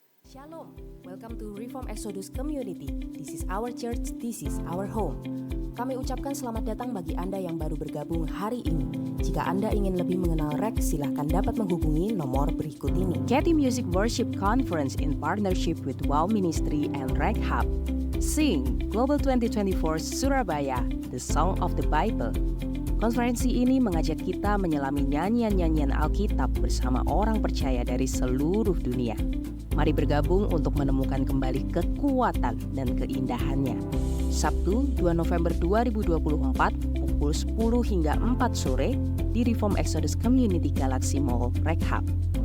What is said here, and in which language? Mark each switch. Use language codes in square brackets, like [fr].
[en] Shalom, welcome to Reform Exodus Community. This is our church, this is our home. [id] Kami ucapkan selamat datang bagi Anda yang baru bergabung hari ini. Jika Anda ingin lebih mengenal REK, silahkan dapat menghubungi nomor berikut ini. [en] Getty Music Worship Conference in partnership with Wow Ministry and REK Hub. Sing Global 2024 Surabaya, the Song of the Bible. [id] Konferensi ini mengajak kita menyelami nyanyian-nyanyian Alkitab bersama orang percaya dari seluruh dunia. Mari bergabung untuk menemukan kembali kekuatan dan keindahannya. Sabtu 2 November 2024 pukul 10 hingga 4 sore di Reform Exodus Community Galaxy Mall, Rek-Hub.